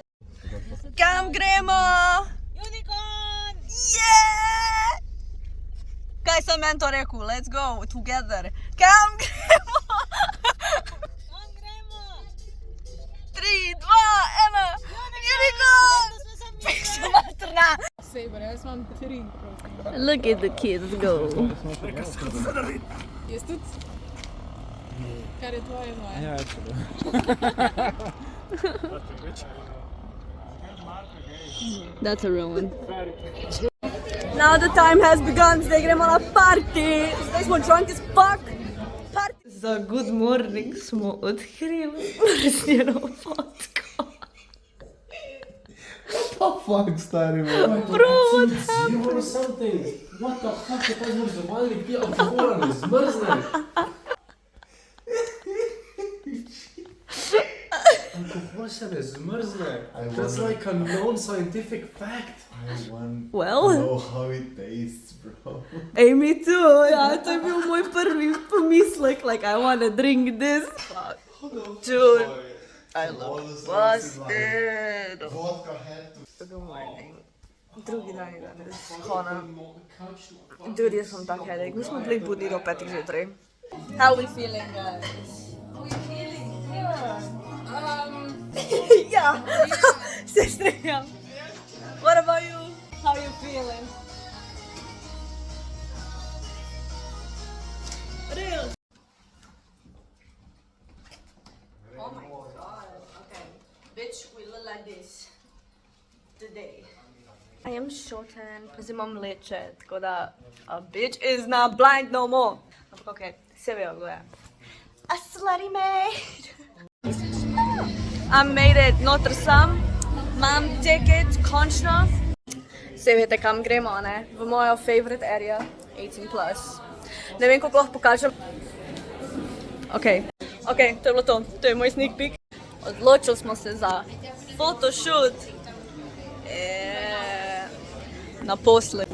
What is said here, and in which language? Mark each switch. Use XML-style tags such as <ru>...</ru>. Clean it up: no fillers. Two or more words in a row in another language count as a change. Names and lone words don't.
<sl>Kam gremo? Yunicon! Yeah! Kaj sem meni to rekel?</sl> <en>Let's go together.</en> <sl>Kam gremo? Kam gremo? 3, 2, 1. Yunicon! Piša materna. Saber, jaz imam 3.</sl> <en>Look at the kids go.</en> <sl>Jaz tudi? Kar je tvoje moje. Ja, če bo.</sl> <en>That's a real one. Now the time has begun,</en> <sl>zdaj gremo na party. Zdaj smo</sl> <en>drunk as fuck.</en> <sl>Party. Za</sl> <en>good morning</en> <sl>smo odkrili mrznjeno fotko. fuck, stari moj?</sl> <en>Bro, what Zero or something. What the fuck,</en> <sl>je ta zmrzovalnik, ti alkohola ne zmrzneš. Alkohol se ne zmrzne.</sl> <en>That's like a known scientific fact. I want Well. to know how it tastes, bro. Ej, me too,</en> <sl>ja, to je bil moj prvi pomislek,</sl> <en>like, I wanna drink this. Fuck. Dude, I love busted. Vodka had to... Good morning.</en> <sl>Drugi dan je danes. Hona. Dude, jaz sem tak headache. Mi smo bili budni do 5 zjutraj.</sl> <en>How we feeling, guys? We feeling good.</en> <sl>Ja, se strinjam.</sl> <en>What about you? How you feeling? Real. Oh my god. Okay. Bitch, we look like this today. I am shortened because</en> <sl>imam leče, tako da</sl> <en>a bitch is not blind no more.</en> <sl>Ampak okej, se vejo, kdo je.</sl> <en>A slutty maid. I made it,</en> <sl>noter sem. Imam ticket, končno. Se veste, kam gremo, ne? V mojo</sl> <en>favorite area,</en> <sl>18+. Ne vem, kako lahko pokažem. Okej, to je bilo to. To je moj</sl> <en>sneak peek.</en> <sl>Odločili smo se za photoshoot. Naposled.</sl>